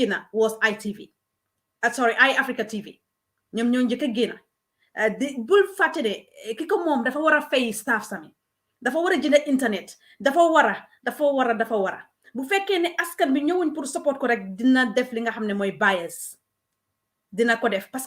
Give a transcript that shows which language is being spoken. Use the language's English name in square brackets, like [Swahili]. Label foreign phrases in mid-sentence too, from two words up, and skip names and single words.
[Wolof] génna was ITV sorry iAfrica TV ñoom ñoo njëkk a génna di bul fàtte de ki ko moom dafa war a fay staff sami dafa war a jënd internet dafa war a bu fekkee ne askan bi ñëwuñ pour support ko rek dina def li nga xam ne mooy bias dina ko def parce que